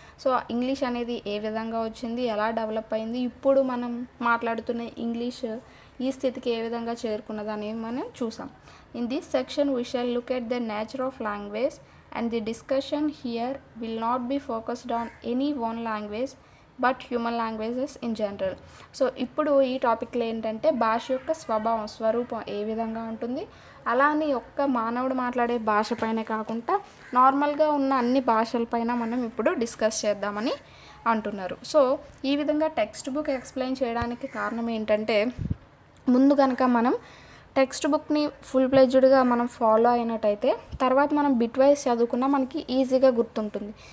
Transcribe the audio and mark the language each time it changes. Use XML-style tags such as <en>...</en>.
<te>So English అనేది ఏ విధంగా వచ్చింది, ఎలా డెవలప్ అయింది, ఇప్పుడు మనం మాట్లాడుతున్న ఇంగ్లీష్ ఈ స్థితికి ఏ విధంగా చేరుకున్నది అనేది మనం చూసాం.</te> <en>In this section we shall look at the nature of language and the discussion here will not be focused on any one language but human languages in general.</en> <te>So ఇప్పుడు ఈ టాపిక్లో ఏంటంటే భాష యొక్క స్వరూపం ఏ విధంగా ఉంటుంది, అలా అని ఒక్క మానవుడు మాట్లాడే భాష పైన కాకుండా నార్మల్గా ఉన్న అన్ని భాషలపైన మనం ఇప్పుడు డిస్కస్ చేద్దామని అంటున్నారు. సో ఈ విధంగా టెక్స్ట్ బుక్ ఎక్స్ప్లెయిన్ చేయడానికి కారణం ఏంటంటే, ముందు కనుక మనం టెక్స్ట్ బుక్ని ఫుల్ ప్లెడ్జ్డ్గా మనం ఫాలో అయినట్టయితే తర్వాత మనం బిట్ వైజ్ చదువుకున్నా మనకి ఈజీగా గుర్తుంటుంది.</te>